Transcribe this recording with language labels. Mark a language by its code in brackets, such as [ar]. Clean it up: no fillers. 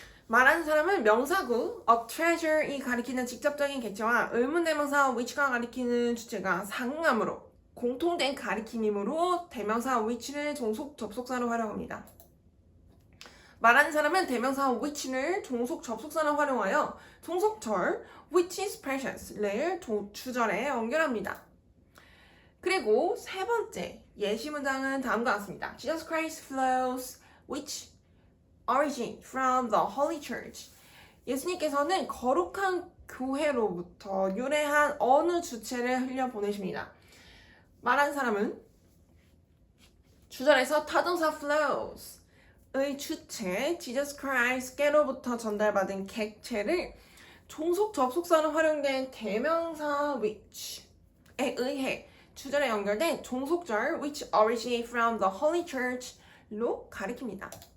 [ko] 말하는 사람은 명사구 a treasure이 가리키는 직접적인 객체와 의문대명사 which가 가리키는 주체가 상응하므로 공통된 가리킴이므로 대명사 which를 종속 접속사로 활용합니다. 말하는 사람은 대명사 which를 종속 접속사로 활용하여 종속절 [en] which is precious [ko] 를 주절에 연결합니다. 그리고 세 번째 예시 문장은 다음과 같습니다. [en] Jesus Christ flows which origin from the Holy Church. [ko] 예수님께서는 거룩한 교회로부터 유래한 어느 주체를 흘려보내십니다. 말한 사람은 주절에서 타동사 flows 의 주체 Jesus Christ께로부터 전달받은 객체를 종속 접속사로 활용된 대명사 which에 의해 주절에 연결된 종속절 [en] which originate from the Holy Church [ko] 로 가리킵니다.